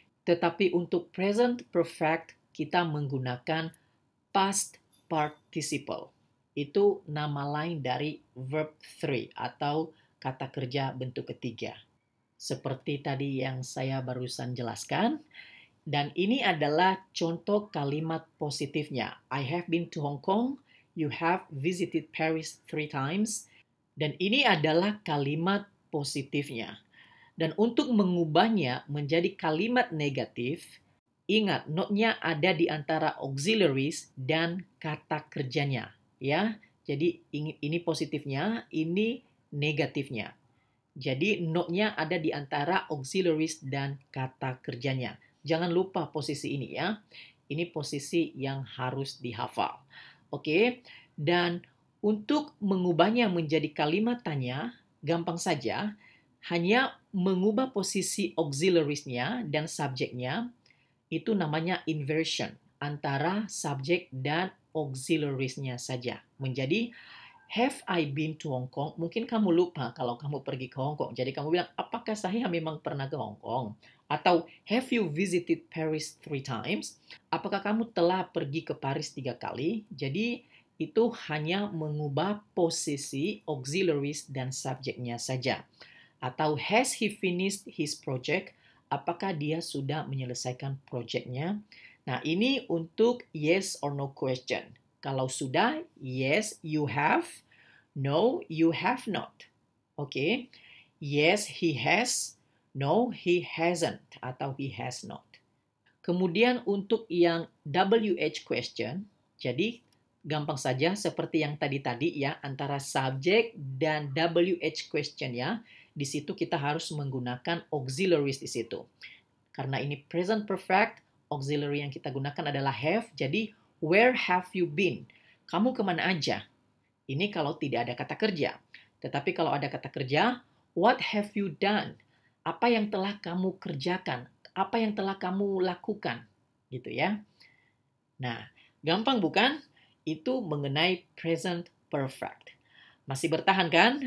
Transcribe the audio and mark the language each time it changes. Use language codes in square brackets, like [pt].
[id] Tetapi untuk present perfect, kita menggunakan past participle. Itu nama lain dari verb 3 atau kata kerja bentuk ketiga. Seperti tadi yang saya barusan jelaskan. Dan ini adalah contoh kalimat positifnya. [en] I have been to Hong Kong. You have visited Paris 3 times. [id] Dan ini adalah kalimat positifnya. Dan untuk mengubahnya menjadi kalimat negatif, ingat, not-nya ada di antara auxiliaries dan kata kerjanya, ya. Jadi ini positifnya, ini negatifnya. Jadi not-nya ada di antara auxiliaries dan kata kerjanya. Jangan lupa posisi ini, ya. Ini posisi yang harus dihafal. Oke. Dan untuk mengubahnya menjadi kalimat tanya, gampang saja. Hanya mengubah posisi auxiliaries-nya dan subjeknya, itu namanya inversion antara subjek dan auxiliaries-nya saja. Menjadi, [en] have I been to Hong Kong? [id] Mungkin kamu lupa kalau kamu pergi ke Hong Kong. Jadi kamu bilang, apakah saya memang pernah ke Hong Kong? Atau, [en] have you visited Paris 3 times? [id] Apakah kamu telah pergi ke Paris 3 kali? Jadi, itu hanya mengubah posisi auxiliaries dan subjeknya saja. Atau [en] has he finished his project? [id] Apakah dia sudah menyelesaikan proyeknya? Nah, ini untuk [en] yes or no question. [id] Kalau sudah, [en] yes, you have. No, you have not. Oke. Yes, he has. No, he hasn't. [id] Atau [en] he has not. [id] Kemudian untuk yang WH question, jadi gampang saja seperti yang tadi-tadi ya, antara subject dan WH question ya. Di situ kita harus menggunakan auxiliaries di situ. Karena ini present perfect, auxiliary yang kita gunakan adalah have. Jadi, [en] where have you been? [id] Kamu kemana aja? Ini kalau tidak ada kata kerja. Tetapi kalau ada kata kerja, [en] what have you done? [id] Apa yang telah kamu kerjakan? Apa yang telah kamu lakukan? Gitu ya. Nah, gampang bukan? Itu mengenai present perfect. Masih bertahan kan?